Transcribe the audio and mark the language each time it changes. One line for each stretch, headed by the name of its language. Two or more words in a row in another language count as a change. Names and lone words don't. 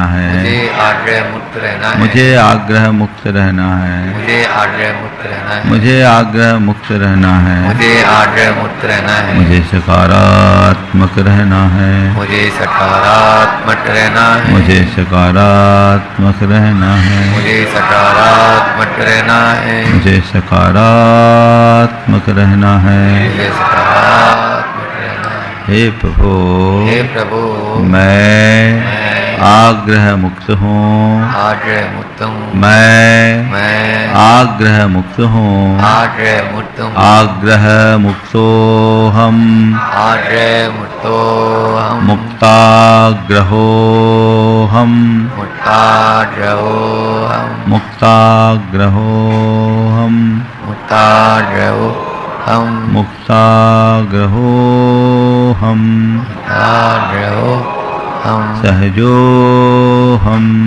Hindi: है, मुझे आग्रह मुक्त रहना है, मुझे आग्रह मुक्त रहना है, मुझे सकारात्मक रहना है, मुझे सकारात्मक रहना है, मुझे सकारात्मक रहना है, मुझे सकारात्मक रहना है, मुझे सकारात्मक रहना है, मुझे सकारात्मक रहना है। हे प्रभु, मैं आग्रह मुक्त हूँ, मैं आग्रह मुक्त हूँ,
Sanskrit: आग्रह मुक्तो हम, मुक्ताग्रहो हम, मुक्ताग्रहो हम, मुक्ताग्रहो हम, मुक्ताग्रहो हम, सहजो हम,